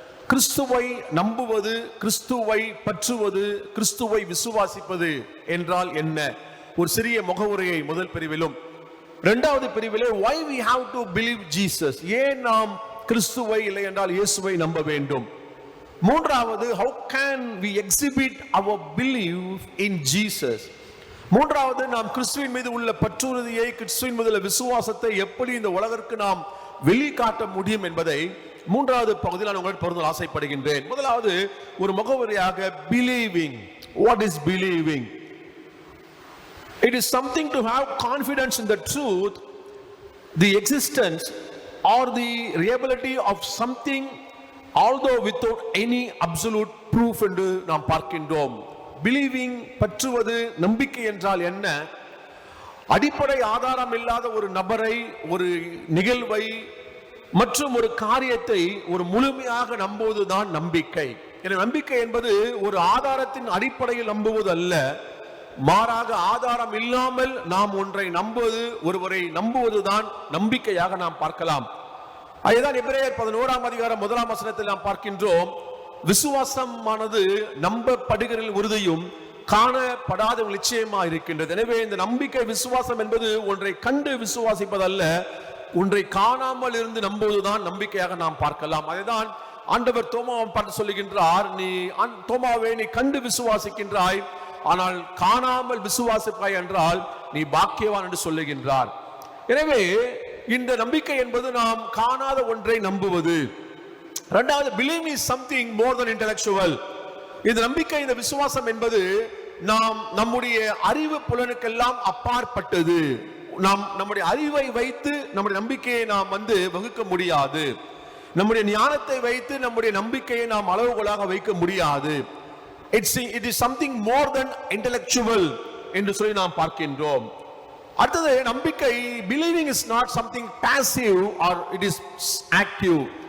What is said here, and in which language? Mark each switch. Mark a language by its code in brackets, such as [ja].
[ta] கிறிஸ்துவை நம்புவது, கிறிஸ்துவை பற்றுவது, கிறிஸ்துவை விசுவாசிப்பது என்றால் என்ன, ஒரு சிறிய முகவுரையை முதல் பிரிவிலும். இரண்டாவது பிரிவிலே [en] why we have to believe Jesus, [ta] ஏன் நாம் கிறிஸ்துவை இல்லை என்றால் இயேசுவை நம்ப வேண்டும். மூன்றாவது [en] how can we exhibit our belief in Jesus. [ta] மூன்றாவது நாம் கிறிஸ்துவின் மீது உள்ள பற்றுறுதியை, கிறிஸ்துவின் மீது உள்ள விசுவாசத்தை எப்படி இந்த உலகிற்கு நாம் வெளிக்காட்ட முடியும் என்பதை மூன்றாவது பகுதியில் நான் உங்களுக்கு பகிர்ந்து ஆசைப்படுகின்றேன். முதலாவது ஒரு முகவரியாக believing. [en] What is believing? It is something to have confidence in the truth, the existence or the reality of something, although without any absolute proof [ta] என்று நாம் பார்க்கின்றோம். Believing, பற்றுவது, நம்பிக்கை என்றால் என்ன? அடிப்படை ஆதாரம் இல்லாத ஒரு நபரை, ஒரு நிகழ்வை மற்றும் ஒரு காரியத்தை ஒரு முழுமையாக நம்புவதுதான் நம்பிக்கை. எனவே நம்பிக்கை என்பது ஒரு ஆதாரத்தின் அடிப்படையில் நம்புவது அல்ல, மாறாக ஆதாரம் இல்லாமல் நாம் ஒன்றை நம்புவது, ஒருவரை நம்புவதுதான் நம்பிக்கையாக நாம் பார்க்கலாம். அதுதான் எபிரேயர் 11ஆம் அதிகாரம் 1ஆம் வசனத்தில் நாம் பார்க்கின்றோம். விசுவாசமானது நம்பப்படுகிற உறுதியும் காணப்படாத நிச்சயமா இருக்கின்றது. எனவே இந்த நம்பிக்கை, விசுவாசம் என்பது ஒன்றை கண்டு விசுவாசிப்பதல்ல, ஒன்றை காணாமல் இருந்து நம்புவதுதான் நம்பிக்கையாக நாம் பார்க்கலாம். அதுதான் ஆண்டவர் தோமாவை பார்த்து சொல்லுகின்றார், நீ தோமாவே நீ கண்டு விசுவாசிக்கின்றாய், ஆனால் காணாமல் விசுவாசிப்பாய் என்றால் நீ பாக்கியவான் என்று சொல்லுகின்றார். எனவே இந்த நம்பிக்கை என்பது நாம் காணாத ஒன்றை நம்புவது. இரண்டாவது, [en] believe is something more than intellectual. [ta] இந்த நம்பிக்கை, இந்த விசுவாசம் என்பது நாம் நம்முடைய அறிவு புலனுக்கெல்லாம் அப்பாற்பட்டது. நாம் நம்முடைய அறிவை வைத்து நம்முடைய நம்பிக்கையை நாம் வகுக்க முடியாது. நம்முடைய ஞானத்தை வைத்து நம்முடைய நம்பிக்கையை நாம் அளவுகோலாக வைக்க முடியாது. [en] It is something more than intellectual [ta] என்று சொல்லி நாம் பார்க்கின்றோம். அடுத்தது நம்பிக்கை, [en] believing is not something passive or it is active.